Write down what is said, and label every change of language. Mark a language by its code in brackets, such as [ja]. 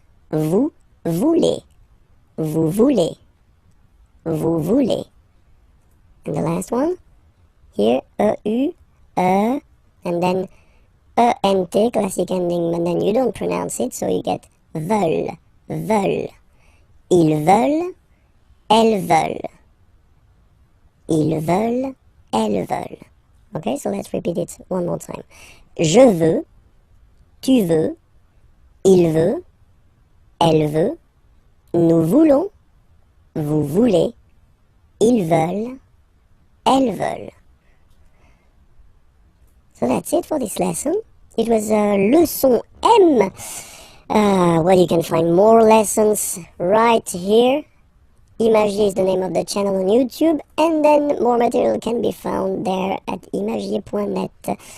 [fr] Vous voulez. Vous voulez. Vous voulez. [en] And the last one, here, EU, and then ENT, classic ending, but then you don't pronounce it, so you get veulent, veulent. [fr] Ils veulent, elles veulent. Ils veulent, elles veulent. [en] Okay, so let's repeat it one more time. [fr] Je veux, tu veux, il veut, elle veut, nous voulons, vous voulez, ils veulent, elles veulent. [en] So that's it for this lesson. It was leçon M. Well, you can find more lessons right here IMAGIERS is the name of the channel on YouTube, and then more material can be found there at imagier.net.